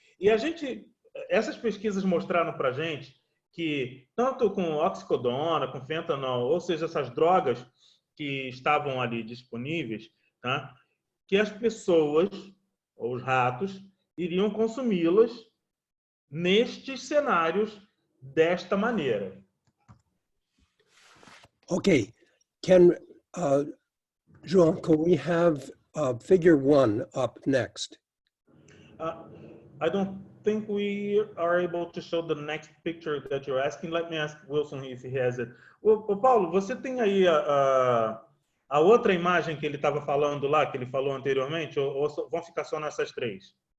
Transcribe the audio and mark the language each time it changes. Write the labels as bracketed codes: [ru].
[pt] E essas pesquisas mostraram para a gente que, tanto com oxicodona, com fentanol, ou seja, essas drogas que estavam ali disponíveis, tá? Que as pessoas, ou os ratos, iriam consumi-las nestes cenários desta maneira. [en] Okay, João, can we have figure 1 up next? I don't think we are able to show the next picture that you're asking. Let me ask Wilson if he has it. [pt] Ô, Paulo, você tem aí a outra imagem que ele estava falando lá, que ele falou anteriormente, ou vão ficar só nessas três?